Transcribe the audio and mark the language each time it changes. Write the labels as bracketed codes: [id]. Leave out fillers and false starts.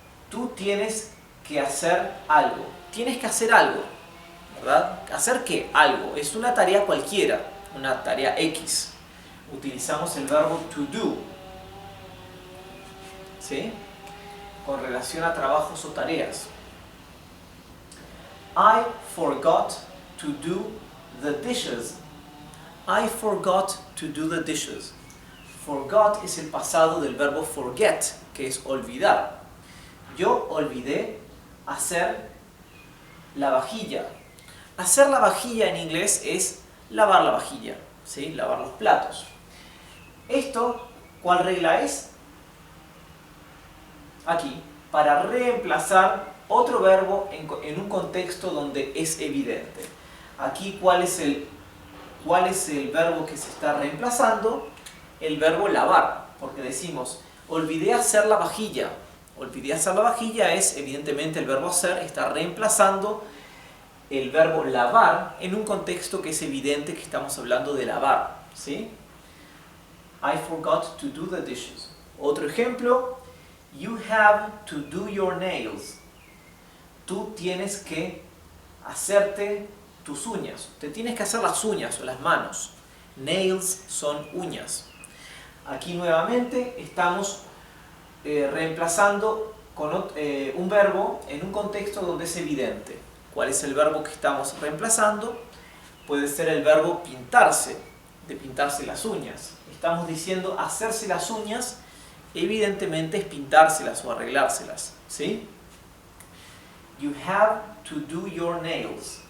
[es] Tú tienes que hacer algo. Tienes que hacer algo, ¿verdad? ¿Hacer qué? Algo. Es una tarea cualquiera, una tarea X. Utilizamos el verbo to do, ¿sí? Con relación a trabajos o tareas. [en] I forgot to do the dishes. I forgot to do the dishes. [es] Forgot es el pasado del verbo forget, que es olvidar. Yo olvidé hacer la vajilla. Hacer la vajilla en inglés es lavar la vajilla, ¿sí? Lavar los platos. Esto, ¿cuál regla es? Aquí, para reemplazar otro verbo en un contexto donde es evidente. Aquí, ¿cuál es el verbo que se está reemplazando? El verbo lavar, porque decimos, olvidé hacer la vajilla. Olvidé hacer la vajilla es, evidentemente, el verbo hacer está reemplazando el verbo lavar en un contexto que es evidente que estamos hablando de lavar, ¿sí? [en] I forgot to do the dishes. [es] Otro ejemplo, [en] you have to do your nails. [es] Tú tienes que hacerte tus uñas. Te tienes que hacer las uñas o las manos. Nails son uñas. Aquí nuevamente estamos reemplazando con un verbo en un contexto donde es evidente. ¿Cuál es el verbo que estamos reemplazando? Puede ser el verbo pintarse, de pintarse las uñas. Estamos diciendo hacerse las uñas, evidentemente es pintárselas o arreglárselas, ¿sí? [en] You have to do your nails.